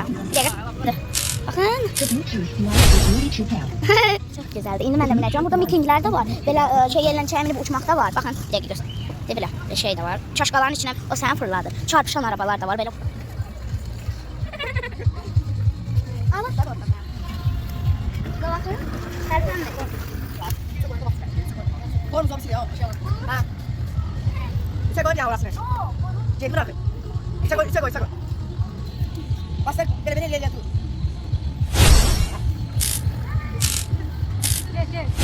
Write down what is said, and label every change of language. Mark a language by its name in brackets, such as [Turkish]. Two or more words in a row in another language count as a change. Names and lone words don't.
[Azerbaijani] Bir dəqiqə. Baxın. Çox gözəldir. İndi mən də minəcəm. Burada mitinglər də var. Belə yerləncəyə minib uçmaq da var. Baxın, bir dəqiqə göstər. De belə, bir şey də var. Çaşqaların içinə o səni fırladır. Çarpışan arabalar da var belə. Allah da orada. Baxın. Tərpənmə. [Turkish] Korkma bir şey yok. Ha. İçe koy ya orasını. Gel bırak. İçe koy. Bastır. Beni ileri tut. Gel.